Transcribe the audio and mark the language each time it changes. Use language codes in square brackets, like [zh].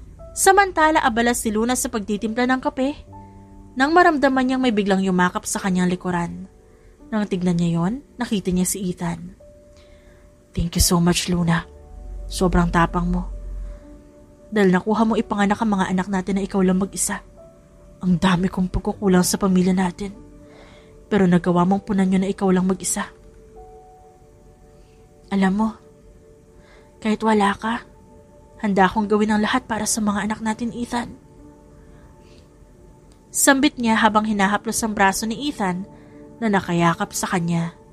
[tl] Samantala abala si Luna sa pagtitimpla ng kape, nang maramdaman niyang may biglang yumakap sa kanyang likuran. Nang tignan niya yon, nakita niya si Ethan. [en] Thank you so much, Luna. [tl] Sobrang tapang mo. Dahil nakuha mo ipanganak ang mga anak natin na ikaw lang mag-isa. Ang dami kong pagkukulang sa pamilya natin. Pero nagawa mong punan nyo na ikaw lang mag-isa. Alam mo, kahit wala ka, handa akong gawin ang lahat para sa mga anak natin, Ethan. Sambit niya habang hinahaplos ang braso ni Ethan na nakayakap sa kanya.